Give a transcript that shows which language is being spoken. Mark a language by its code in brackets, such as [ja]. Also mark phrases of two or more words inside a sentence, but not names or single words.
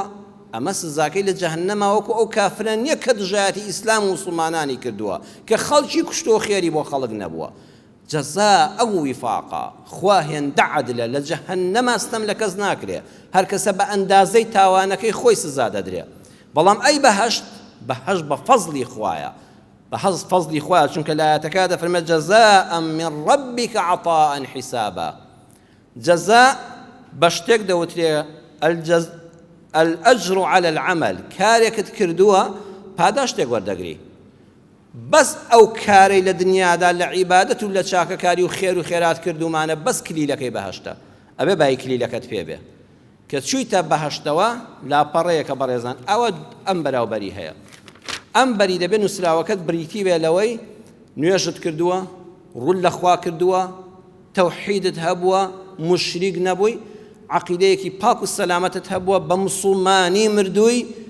[ckb] ئەمە سزاکەی لە جەهەنەما وەکو ئەو کافرە نییە کە دژایەتی ئیسلام و موسڵمانانی کردووە، کە خەڵکی کوشتۆ خێری بۆ خەڵک نەبووە. [ar] جەزاء ویفاقا [ckb] خوا هێندە عەدلە لە جەهەنەما ستەم لە کەس ناکرێ هەر کەسە بە ئەندازەی تاوانەکەی خۆی سزا دەدرێ بەڵام ئەی بەهەشت بە فەزلی خوایە بەحەز فەزلی خوایە چونکە لە ئاەتەکە دەفەرمێت [ar] جەزاء من ربك عطاء حسابا [ckb] جەزا بە شتێک دەوترێ [ar] الأجر على العمل [ckb] کارێکت کردووە پاداشتێک وەردەگری بەس ئەو کارەی لە دنیادا لە عیبادەت و لە چاکەکاری و خێر و خێرات کردومانە بەس کلیلەکەی بەهەشتە ئەبێ بای کلیلەکەت پێ بێ کە چوویتە بەهەشتەوە لاپەڕەیەکە بەڕێزان ئەوە ئەم بەراوبەری هەیە ئەم بەری دەبێت نووسراوەکەت بریتی بێ لەوەی نوێژت کردووە ڕوول لە خوا کردووە تەوحیدت هەبووە مشریک نەبووی عەقیدەیەکی پاک و سەلامەتت هەبووە بە موسڵمانی مردووی